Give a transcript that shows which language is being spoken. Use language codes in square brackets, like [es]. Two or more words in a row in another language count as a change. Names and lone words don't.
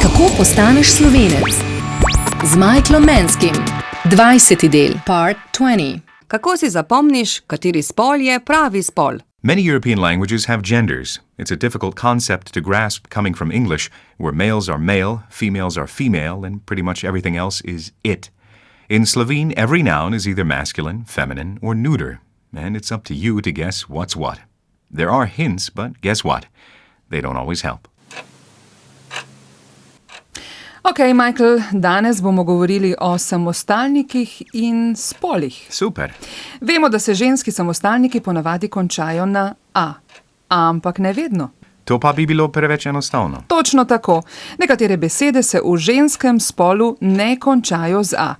[sl] postaneš Slovenec? Z Michaelom Manskim. 20. del, part 20. Kako si zapomniš, kateri spol je pravi spol? [en] Many European languages have genders. It's a difficult concept to grasp coming from English, where males are male, females are female, and pretty much everything else is it. In Slovene, every noun is either masculine, feminine, or neuter, and it's up to you to guess what's what. There are hints, but guess what? They don't always help. Ok, Michael, [sl] danes bomo govorili o samostalnikih in spolih. Super. Vemo, da se ženski samostalniki ponavadi končajo na A, ampak ne vedno. To pa bi bilo preveč enostavno. Točno tako. Nekatere besede se v ženskem spolu ne končajo z A.